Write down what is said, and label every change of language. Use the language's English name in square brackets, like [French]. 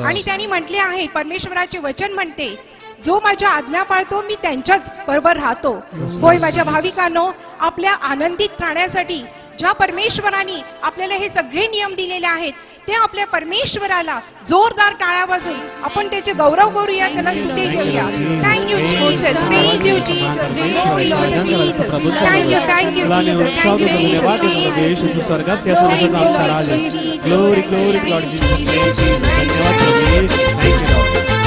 [Marathi] आणि त्यांनी म्हटले आहे, परमेश्वराचे वचन म्हणते, जो माझ्या आज्ञा पाळतो मी त्यांच्याच बरोबर राहतो. होय माझ्या भाविकांनो, आपल्या आनंदित राहण्यासाठी ज्या परमेश्वराने आपल्याला हे सगळे नियम दिलेले आहेत ते आपल्या परमेश्वराला जोरदार टाळ्या वाजवून आपण त्याचे गौरव करूया, त्याला स्तुती देऊया. [English] thank you Jesus, praise you Jesus, glory Lord Jesus, thank you thank you Jesus, thank you [Marathi] यीशु स्वर्गात सिंहासनावर नामचा राज आहे. [English] Glory glory Lord Jesus. [Marathi] धन्यवाद प्रभू. [English] Thank you Lord.